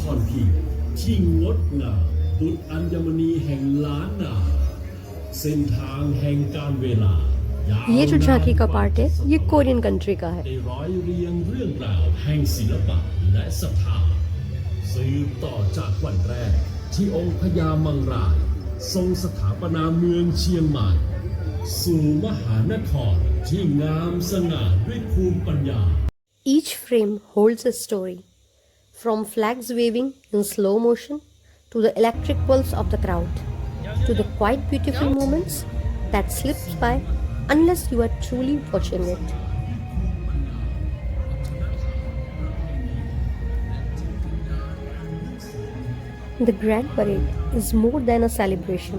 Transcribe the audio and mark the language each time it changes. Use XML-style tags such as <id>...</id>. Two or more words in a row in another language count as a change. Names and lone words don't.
<th>รพิงค์ที่งดงามดุจอัญมณีแห่งล้านนาเส้นทางแห่งการเวลา</th> <hi>ये जो झांकी का पार्ट है, ये</hi> <en>Korean country</en> <hi>का है.</hi> <th>ได้ร้อยเรียงเรื่องราวแห่งศิลปะและศรัทธาสืบต่อจากวันแรกที่องค์พญามังรายทรงสถาปนาเมืองเชียงใหม่สู่มหานครที่งามสง่าด้วยภูมิปัญญา</th> <en>Each frame holds a story, from flags waving in slow motion to the electric pulse of the crowd, to the quite beautiful moments that slips by unless you are truly watching it. The Grand Parade is more than a celebration.</en>